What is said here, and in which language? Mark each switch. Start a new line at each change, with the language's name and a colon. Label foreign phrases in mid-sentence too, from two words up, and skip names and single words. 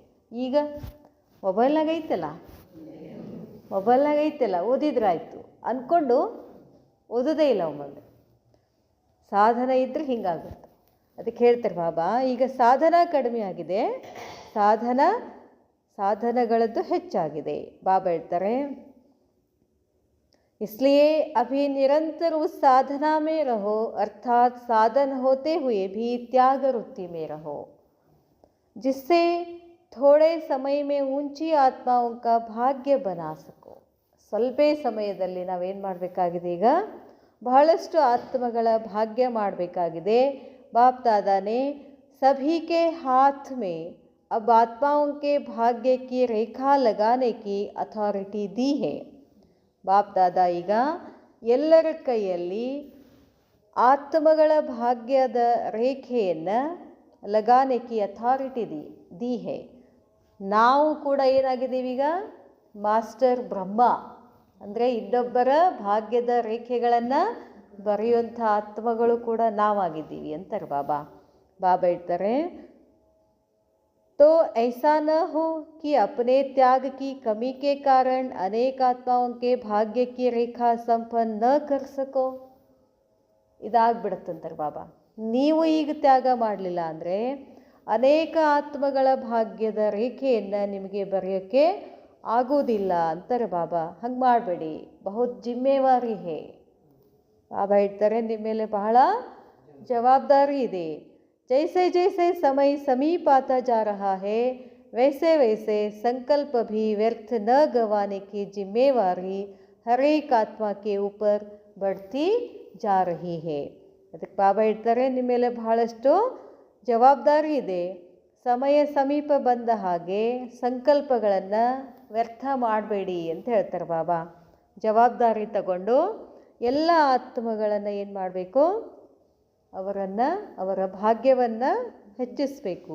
Kannada: ಈಗ ಮೊಬೈಲ್ನಾಗ ಐತಲ್ಲ ಓದಿದ್ರಾಯ್ತು ಅಂದ್ಕೊಂಡು ಓದೋದೇ ಇಲ್ಲ ಒಮ್ಮೊಮ್ಮೆ. ಸಾಧನ ಇದ್ದರೆ ಹಿಂಗಾಗುತ್ತೆ. ಅದಕ್ಕೆ ಹೇಳ್ತಾರೆ ಬಾಬಾ, ಈಗ ಸಾಧನ ಕಡಿಮೆ ಆಗಿದೆ, ಸಾಧನಗಳದ್ದು ಹೆಚ್ಚಾಗಿದೆ. ಬಾಬಾ ಹೇಳ್ತಾರೆ,
Hindi: इसलिए अभी निरंतर उस साधना में रहो, अर्थात साधन होते हुए भी त्याग वृत्ति में रहो, जिससे थोड़े समय में ऊंची आत्माओं का भाग्य बना सको.
Kannada: ಸ್ವಲ್ಪ ಸಮಯದಲ್ಲಿ ನಾವೇನು ಮಾಡಬೇಕಾಗಿದೆ, ಈಗ ಬಹಳಷ್ಟು ಆತ್ಮಗಳ ಭಾಗ್ಯ ಮಾಡಬೇಕಾಗಿದೆ.
Hindi: ಬಾಪ್ दादा ने सभी के हाथ में अब आत्माओं के भाग्य की रेखा लगाने की ಅಥಾರಿಟಿ दी है.
Kannada: ಬಾಪ್ दादा ಈಗ ಎಲ್ಲರ ಕೈಯಲ್ಲಿ ಆತ್ಮಗಳ ಭಾಗ್ಯದ ರೇಖೆಯನ್ನು
Hindi: लगाने की अथॉरिटी दी है.
Kannada: ನಾವು ಕೂಡ ಏನಾಗಿದ್ದೀವಿ ಈಗ, ಮಾಸ್ಟರ್ ಬ್ರಹ್ಮ ಅಂದರೆ ಇನ್ನೊಬ್ಬರ ಭಾಗ್ಯದ ರೇಖೆಗಳನ್ನು ಬರೆಯುವಂಥ ಆತ್ಮಗಳು ಕೂಡ ನಾವಾಗಿದ್ದೀವಿ ಅಂತಾರೆ ಬಾಬಾ. ಬಾಬಾ ಹೇಳ್ತಾರೆ,
Hindi: तो ऐसा न हो कि अपने त्याग की कमी के कारण अनेक आत्माओं के भाग्य की रेखा संपन्न न कर सको.
Kannada: ಇದಾಗ್ಬಿಡುತ್ತಂತಾರೆ ಬಾಬಾ. ನೀವು ಈಗ ತ್ಯಾಗ ಮಾಡಲಿಲ್ಲ ಅಂದರೆ ಅನೇಕ ಆತ್ಮಗಳ ಭಾಗ್ಯದ ರೇಖೆಯನ್ನು ನಿಮಗೆ ಬರೆಯೋಕ್ಕೆ ಆಗೋದಿಲ್ಲ ಅಂತಾರೆ ಬಾಬಾ. ಹಂಗೆ ಮಾಡಬೇಡಿ,
Hindi: बहुत जिम्मेवारी है.
Kannada: ಬಾಬಾ ಹೇಳ್ತಾರೆ, ನಿಮ್ಮ ಮೇಲೆ ಬಹಳ ಜವಾಬ್ದಾರಿ ಇದೆ.
Hindi: जैसे जैसे समय समीप आता जा रहा है वैसे वैसे संकल्प भी व्यर्थ न गंवाने की जिम्मेवारी हर एक आत्मा के ऊपर बढ़ती जा रही है.
Kannada: ಅದಕ್ಕೆ ಬಾಬಾ ಹೇಳ್ತಾರೆ, ನಿಮ್ಮ ಮೇಲೆ ಬಹಳಷ್ಟು ಜವಾಬ್ದಾರಿ ಇದೆ. ಸಮಯ ಸಮೀಪ ಬಂದ ಹಾಗೆ ಸಂಕಲ್ಪಗಳನ್ನು ವ್ಯರ್ಥ ಮಾಡಬೇಡಿ ಅಂತ ಹೇಳ್ತಾರೆ ಬಾಬಾ. ಜವಾಬ್ದಾರಿ ತಗೊಂಡು ಎಲ್ಲ ಆತ್ಮಗಳನ್ನು ಏನು ಮಾಡಬೇಕು, ಅವರ ಭಾಗ್ಯವನ್ನು ಹೆಚ್ಚಿಸಬೇಕು.